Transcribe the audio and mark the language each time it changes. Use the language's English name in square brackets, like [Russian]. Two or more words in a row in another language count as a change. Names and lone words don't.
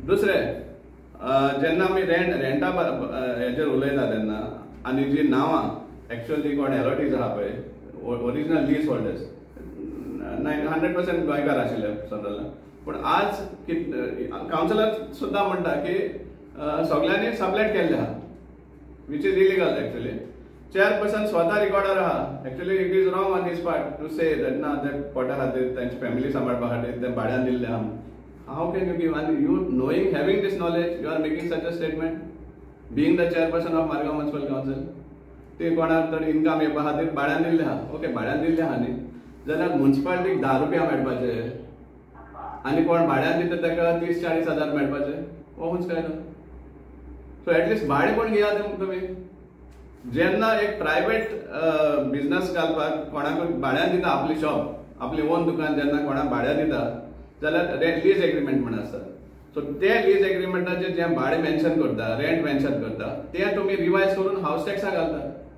[Konkani] दुसरें जेन्ना आमी रेंटा हेचेर उलयता तेन्ना, आनी जी नांवां एक्चुअली कोण एलॉटीज आहा पळय [English] original lease holders [Konkani] 100% गोंयकार आशिल्ले समजला। पूण आज कावन्सिलर सुद्दां म्हणटा की सगळ्यांनी सबलेट केल्ले आहा, [English] which is illegal actually. [Konkani] चेअरपर्सन स्वता रिकॉर्डार आहा, एक्चुअली [English] it is wrong on his part to say that [Konkani] ना ते पोटा खातीर तांची फॅमिली सांबाळपा खातीर ते भाड्यान दिल्ले आहा। [English] how can you give, आनी you knowing having this knowledge you are making such a statement being the chairperson of Margao Municipal Council. [Konkani] ते कोणाक तर इन्कम येवपा खातीर भाड्यान दिल्ले आहा, ओके भाड्यान दिल्ले आहा न्ही, जाल्यार म्युनिसिपालिटीक 10 रुपया मेळपाचे आनी कोण भाड्यान दिता ताका 30-40 हजार मेळपाचे, हो खंयच काय ना। [English] so at least [Konkani] भाडें कोण घेयात तुमी। जेन्ना एक [English] private business [Konkani] घालपाक कोणाक भाड्यान दिता आपली शॉप, आपली ओन दुकान जेन्ना कोणाक भाड्यान दिता जाल्यार [English] lease agreement [Konkani] म्हण आसता, सो ते लीज एग्रीमेंटाचे जे भाडे मेन्शन करता, [English] rent mention [Konkani] करता, ते तुम्ही रिवायज करून [English] house tax [Konkani] घालता.